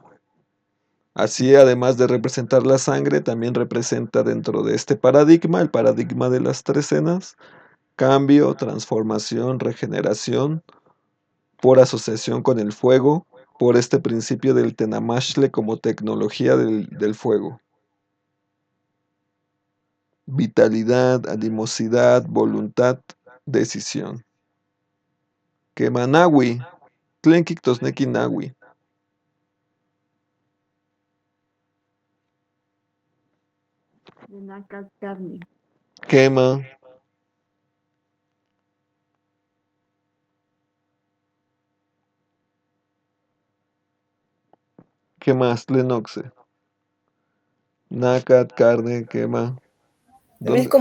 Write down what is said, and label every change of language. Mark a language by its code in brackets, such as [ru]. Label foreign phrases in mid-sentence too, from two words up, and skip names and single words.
[es] Así, además de representar la sangre, también representa dentro de este paradigma, el paradigma de las trecenas, cambio, transformación, regeneración, por asociación con el fuego, por este principio del tenamashle como tecnología del fuego. Vitalidad, animosidad, voluntad, decisión. [nah] Kemanawi, tlenquictosnequi nawi. [es] De Nacat, carne. Quema, ¿qué más? Tlenoxe. Nácat, carne, quema. También es